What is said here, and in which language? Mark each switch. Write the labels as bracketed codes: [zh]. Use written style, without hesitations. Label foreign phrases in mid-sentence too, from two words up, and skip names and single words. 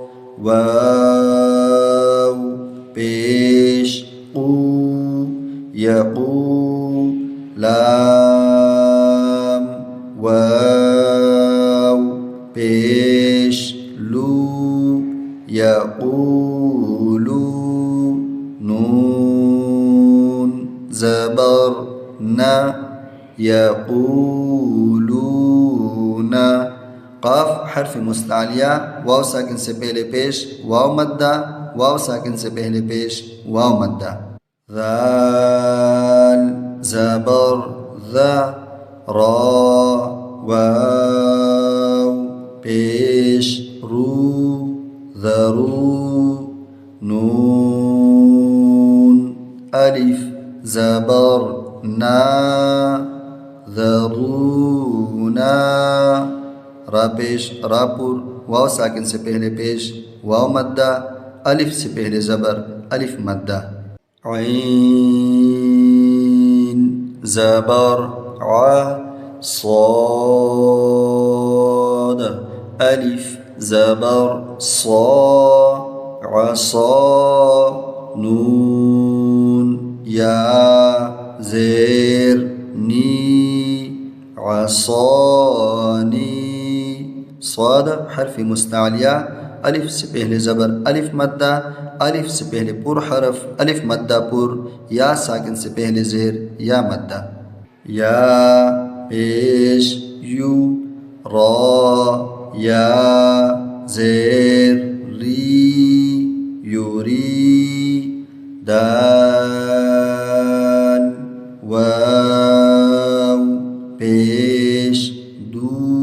[ur] واؤ پیش قو، یقو، لام واؤ پیش لو، یقولو، نون زبر ن، یقولون. قاف حرف مستعلیہ واؤ ساکن سے پہلے پیش، واؤ مدہ، واؤ ساکن سے پہلے پیش، واؤ مدہ. ذال زبر ذا را واو پیش رو ذرو نون ألف زبر نا ذرونا را پیش راپر واؤ ساکن سے پہلے پیش واؤ مدہ الف سے پہلے زبر الف مدہ عین زبر آ صاد الف زبر صا عصا نون یا زیر نی عصاني صاد حرف مستعلیہ الف سے پہلے زبر الف مدہ الف سے پہلے پر حرف الف مدہ پر یا ساکن سے پہلے زیر یا مدہ یا پیش یو را یا زیر ری یوری دال واؤ پیش دو